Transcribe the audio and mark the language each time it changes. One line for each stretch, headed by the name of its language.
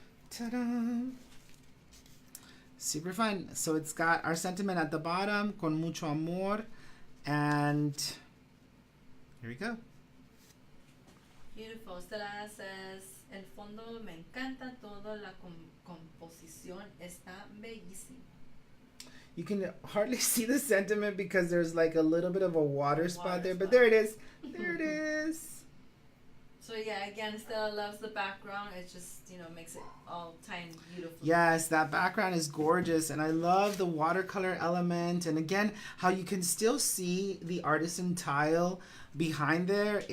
English: Ta-da! Super fun. So it's got our sentiment at the bottom,
Spanish: con mucho amor,
English: and here we go. Beautiful.
Spanish: Stella says, el fondo me encanta todo, la composición está bellísima.
English: You can hardly see the sentiment because there's like a little bit of a water spot there, but there it is. There it is. So yeah, again, Stella loves the background. It just, you know, makes it all tie in beautifully. Yes, that background is gorgeous, and I love the watercolor element, and again, how you can still see the artisan tile behind there.